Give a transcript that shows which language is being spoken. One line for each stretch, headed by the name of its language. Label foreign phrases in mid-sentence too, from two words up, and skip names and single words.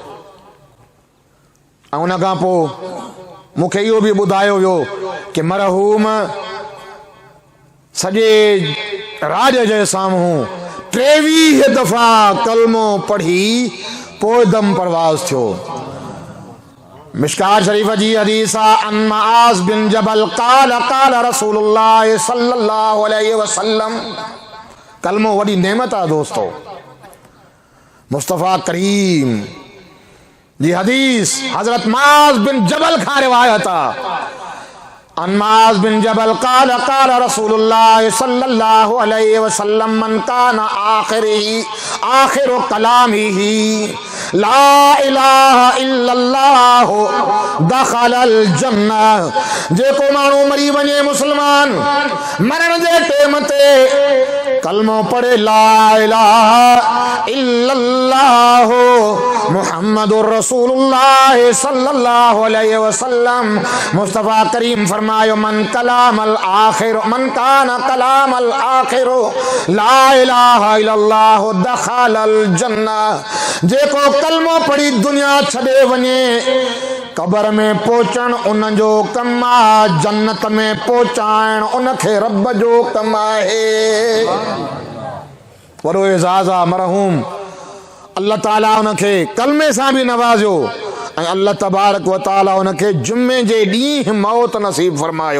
Sindhi: ऐं उन खां पोइ मूंखे इहो बि ॿुधायो वियो कि मरहूम सॼे राज जे साम्हूं 23 दफ़ा कलमो पढ़ी पोइ दम परवाज़ थियो। मिशकात शरीफ जी हदीस आहे
Arabic: عن معاذ بن جبل قال قال رسول الله صلى الله عليه وسلم.
Sindhi: कलमो वॾी नेमत आहे दोस्तो। मुस्तफ़ा करीम जी हदीस हजरत मुआज़ बिन जबल खां रिवायत आहे।
Arabic: عن معاذ بن جبل قال قال رسول الله صلى الله عليه وسلم من كان آخر كلامه لا إله إلا الله دخل الجنة.
Sindhi: जेको माण्हू मरी वञे मुस्लमान मरण जे टेम ते कलमो पढ़े
Arabic: لا إله إلا الله محمد رسول الله صلى الله عليه وسلم,
Sindhi: मुस्तफा करीम फरमायो
Arabic: من كلام الآخر من كان كلام الآخر لا إله إلا الله دخل الجنة.
Sindhi: जेको कलमो पढ़ी दुनिया छॾे वञे कब्र में पहुचण उन जो कम आहे, जन्नत में पहुचाइण उनखे रब जो कम आहे। वॾो एज़ाज़ आहे। मरहूम अल्लाह ताला उनखे कलमे सां बि नवाज़ियो ऐं
Arabic: الله تبارك وتعالى
Sindhi: उनखे जुमे जे ॾींहुं मौत नसीब फरमायो।